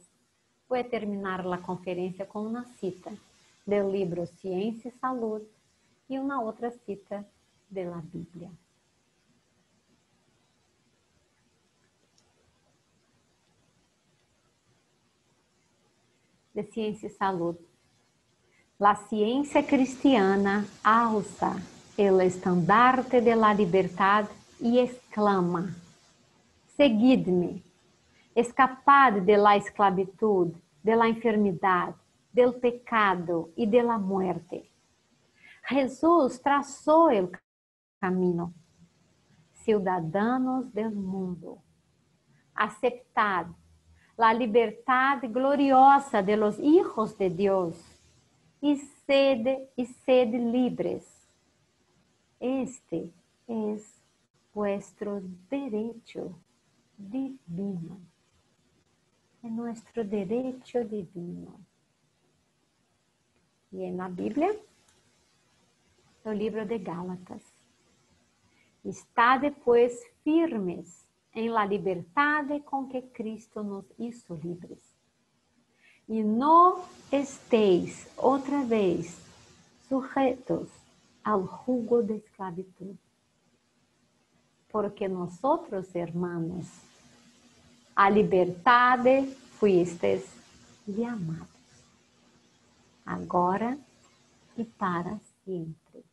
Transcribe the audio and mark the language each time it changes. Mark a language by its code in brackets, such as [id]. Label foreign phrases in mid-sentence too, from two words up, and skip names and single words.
[pt] Vou terminar a conferência com uma cita do livro Ciência e Saúde e uma outra cita da Bíblia. De Ciência e Saúde. [es] La ciencia cristiana alza el estandarte de la libertad y exclama: seguidme, escapad de la esclavitud, de la enfermedad, del pecado y de la muerte. Jesús trazó el camino. Ciudadanos del mundo, aceptad la libertad gloriosa de los hijos de Dios y sed libres. Este es vuestro derecho divino. [pt] É nosso direito divino. E na Bíblia, no livro de Gálatas, estade, pues, firmes em la liberdade com que Cristo [es] nos hizo libres. [pt] E não estéis outra vez sujetos ao jugo de esclavitud. [es] Porque nosotros, hermanos, a liberdade fuistes llamados, [pt] agora e para sempre.